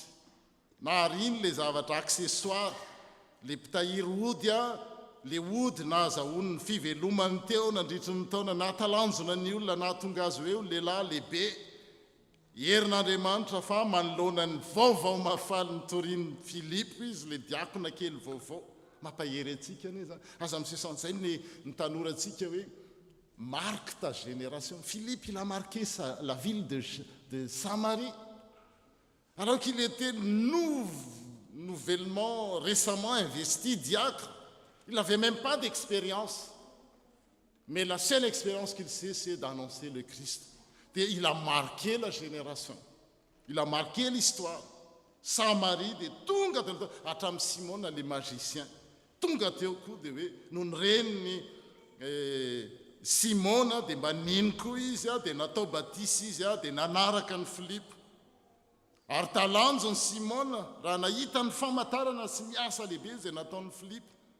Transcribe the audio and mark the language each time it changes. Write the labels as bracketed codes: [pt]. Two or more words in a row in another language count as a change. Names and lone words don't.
[mg] Nariny le zavatra accessoire, le mpitahiry ody le ody nahazahoany ny fivelomany teo nandritry ny taona, nahatalanjona ny olona nahatonga azy hoe lehilahy lehibe herin'Andriamanitra. Fa manoloana ny vaovao mafaly nitorian'ny Filipo izy, le diakona kely vaovao. Mampahery antsika ane zany. Aza misesan'izay ny tanorantsika hoe [fr] marque ta génération. Philippe, il a marqué la ville de Samarie. Alors qu'il était nouvellement, récemment investi diacre. Il n'avait même pas d'expérience. Mais la seule expérience qu'il sait, c'est d'annoncer le Christ. Et il a marqué la génération. Il a marqué l'histoire. [mg] Samarie, de tonga atram Simon, [fr] les magiciens. [mg] Tonga teo koa de hoe non reny Simona dia mba niny koa izy dia natao batisy izy dia nanaraka ny Filipo. Ary talanjony Simona raha nahita ny famantarana sy miasa lehibe izay nataon'ny Filipo.